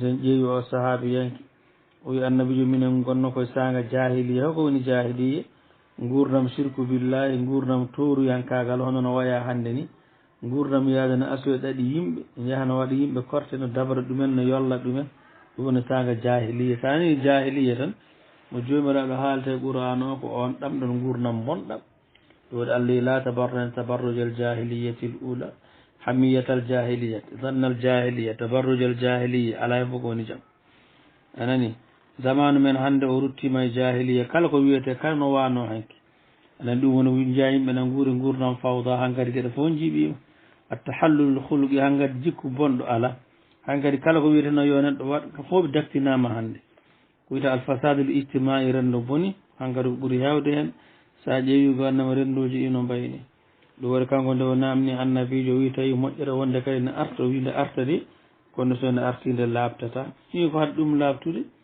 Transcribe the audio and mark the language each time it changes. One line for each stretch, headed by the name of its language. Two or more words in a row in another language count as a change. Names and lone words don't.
Fula: sen ƴeewi o sahabi yanki o wi annabijo minen gonno koye sanga jahiliya ho ko woni jahiliya gurdam sirku billahi gurdam toruyankagal hono no waya hannde ni gurdam yaade no asoye ɗaɗi yimɓe yaha no waɗa yimɓe korte no dabra ɗumen no yolla ɗumen ɗum woni sanga jahiliya sa ni jahiliya tan mo jomiraɗo haalte qur'an o ko on ɗamɗon gurdam bonɗam ɗum waɗi allah
Arabic: لا تبرجن تبرج الجاهلية الأولى حمية الجاهلية ظن الجاهلية تبرج الجاهلية
Fula: ala hen fof ko woni jaam anani zamanu men hannde o ruttima e jahiliya kala ko wiyete kala no wano hanki anan ɗum woni jiya yimɓe nan guuri gurdam fawda hankkadi geɗe fof jiiɓima
Arabic: التحلل الخلقي
Fula: hankkadi jikku bonɗo ala hankkadi kala ko wiyete no yo neɗɗo waɗ ko fof ɓe daktinama hannde ko wiyete
Arabic: الفساد الاجتماعي
Fula: renndo boni hankkadi ko ɓuuri hewde hen sa ƴeewi gonnama rendoji ɗi no mbayni ɗum waɗi kanko nde o namni annabijo wi tawi moƴƴere wonde kadi ne arta o wi nde arta de kono so nde arti nde labtata wi ko haɗa ɗum labtude